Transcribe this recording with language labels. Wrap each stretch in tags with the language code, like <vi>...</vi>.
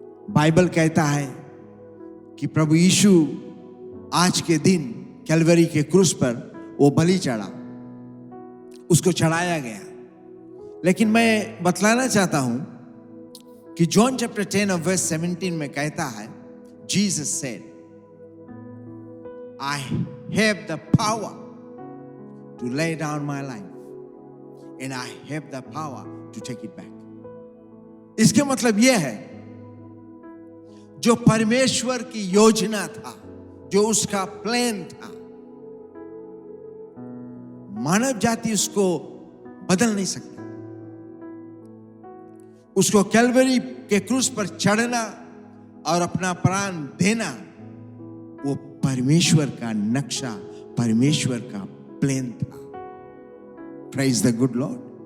<hi>Bible कहता है कि प्रभु यीशु आज के दिन कैलवरी के क्रूस पर वो बलि चढ़ा, उसको चढ़ाया गया। लेकिन मैं बतलाना चाहता हूं कि जॉन चैप्टर 10 और वर्स 17 में कहता है, Jesus said,</hi> <en>I have the power to lay down my life and I have the power to take it back.</en> <hi>इसके मतलब यह है, जो परमेश्वर की योजना था, जो उसका प्लान था, मानव जाति उसको बदल नहीं सकती। उसको कैलवरी के क्रूस पर चढ़ना और अपना प्राण देना, वो परमेश्वर का नक्शा, परमेश्वर का प्लान था।</hi> <en>Praise the good Lord.</en>